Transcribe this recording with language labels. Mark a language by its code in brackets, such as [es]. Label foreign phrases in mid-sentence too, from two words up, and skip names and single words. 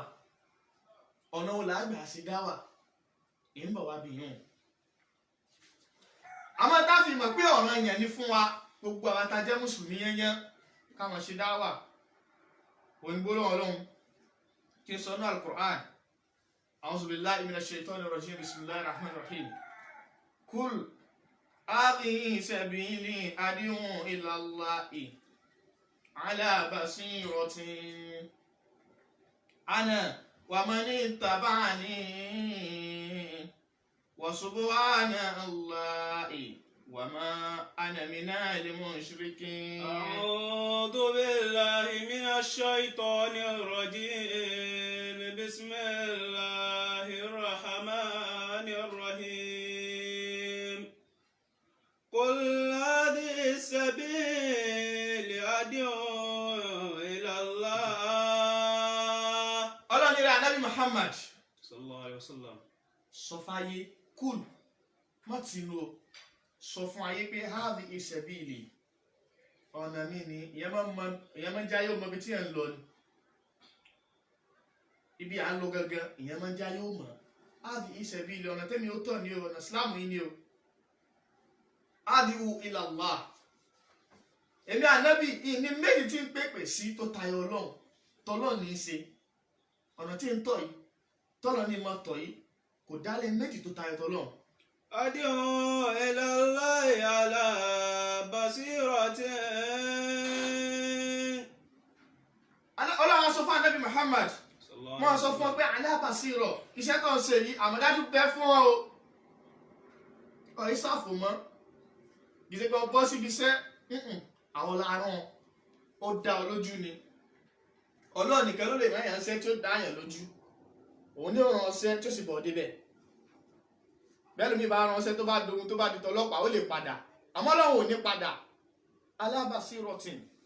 [yo] ọ̀nà wo làá gbà ṣe dáwà èyí ń bọ̀ wá bí yún. àmọ́ tá a fi mọ̀ pé ọ̀ràn yẹn ni fún wa gbogbo àwọn tá a jẹ́ mùsùlùmí yẹnyẹn káwọn ṣe dáwà. òyìnbó lọ́wọ́ lọ́hùn kí n sọ ní al-Qur'an [ar] أعوذ بالله من الشيطان الرجيم بسم الله الرحمن الرحيم قل هذه سبيلي أدعو إلى الله على بصيرة أنا ومن اتبعني وسبحان الله وما أنا من المشركين. أعوذ بالله من الشيطان الرجيم. بسم الله الرحمن الرحيم. قل هذه سبيلي أدعو إلى الله. [yo] Ọlọ́run ní Ànábì Muhammad [ar] صلى الله عليه وسلم [yo] sọ fáyé kúl má ti lo sọ fún ayé pé [ar] هذه سبيلي [yo] ọ̀nà mi ni ìyẹn máa ń jáyé ọmọ ibi tí ẹ̀ ń lọ ni ibi à ń lọ gangan ìyẹn máa ń jáyé ọmọ [ar] هذه سبيلي [yo] ọ̀nà tẹ́mi ó tọ̀ ní o ọ̀nà Islam yìí ni o [ar] أدعو إلى الله [yo] èmi Ànábì ìní méjì tí ń pèpè sí tó tayọ Ọlọ́run tọ́lọ́ ní í ṣe ọ̀nà tí ń tọ̀ yìí tọ́lọ́ ní mọ́ tọ̀ yìí kò dálé méjì tó tayọ tọ́lọ́run. [ar] أدعو إلى الله على بصيرة [yo] sọ fún Ànábì Muhammad wọ́n sọ fún ọ pé [ar] على بصيرة [yo] iṣẹ́ tó ń ṣe yìí àmọ̀dájú bẹ́ fún ọ o ìsáfò mọ́ gidi pé ọ bọ́ síbi iṣẹ́ àwọn làárọ̀ ó dá ọ lójú ni Ọlọ́run nìkan ló lè máa yàn ṣẹ́ tí ó dá yàn lójú òun ní òràn ọṣẹ́ tí ó sì bọ̀ débẹ̀ bẹ́ẹ̀ lómi bá ránṣẹ́ tó bá dogun tó bá di tọlọ́pàá ó lè padà àmọ́ Ọlọ́run ò ní padà [ar] على بصيرة